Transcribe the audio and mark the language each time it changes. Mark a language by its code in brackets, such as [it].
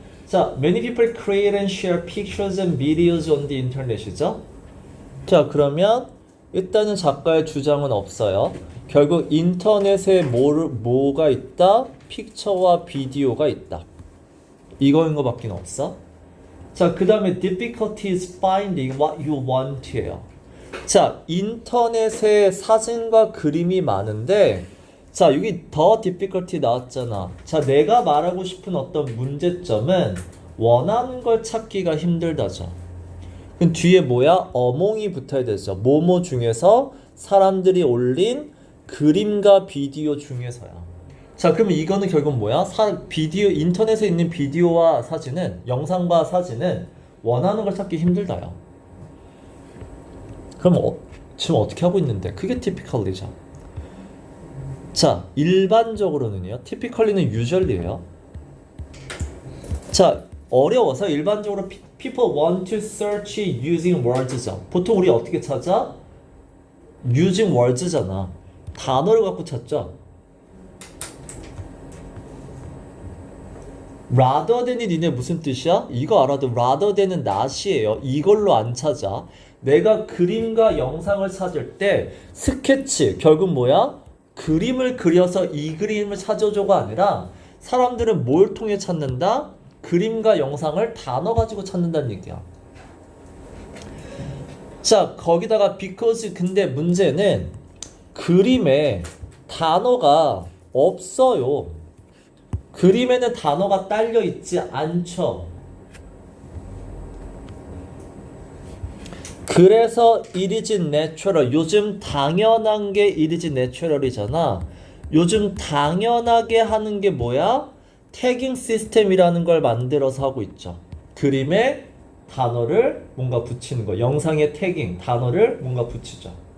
[en] 자, many people create and share pictures and videos on the internet이죠? [ko] 자, 그러면 일단은 작가의 주장은 없어요. 결국 인터넷에 뭐가 있다? 픽처와 비디오가 있다. 이거인 거밖에 없어. [en] 자, 그 다음에 difficulties finding what you want예요. [ko] 자, 인터넷에 사진과 그림이 많은데 자, 여기 더 difficulty 나왔잖아. 자, 내가 말하고 싶은 어떤 문제점은 원하는 걸 찾기가 힘들다죠. 그럼 뒤에 뭐야? 어몽이 붙어야 되죠. 뭐뭐 중에서 사람들이 올린 그림과 비디오 중에서야. 자, 그러면 이거는 결국 뭐야? 비디오, 인터넷에 있는 비디오와 사진은, 영상과 사진은 원하는 걸 찾기 힘들다요. 그럼 지금 어떻게 하고 있는데? 그게 typically죠. 자, 일반적으로는요. typically는 usually예요. [en] 자, [ko] 어려워서 일반적으로 [en] people want to search using words죠. [ko] 보통 우리 어떻게 찾아? [en] using words잖아. [ko] 단어를 갖고 찾죠. rather than이 니네 무슨 뜻이야? 이거 알아도 rather than은 not이에요. 이걸로 안 찾아. 내가 그림과 영상을 찾을 때 스케치, 결국 뭐야? 그림을 그려서 이 그림을 찾아줘가 아니라 사람들은 뭘 통해 찾는다? 그림과 영상을 단어 가지고 찾는다는 얘기야. 자, 거기다가 because 근데 문제는 그림에 단어가 없어요. 그림에는 단어가 딸려 있지 않죠. 그래서 [en] it is natural. [ko] 요즘 당연한 게 [en] it is natural [ko] 이잖아. 요즘 당연하게 하는 게 뭐야? 태깅 시스템이라는 걸 만들어서 하고 있죠. 그림에 단어를 뭔가 붙이는 거. 영상에 태깅, 단어를 뭔가 붙이죠.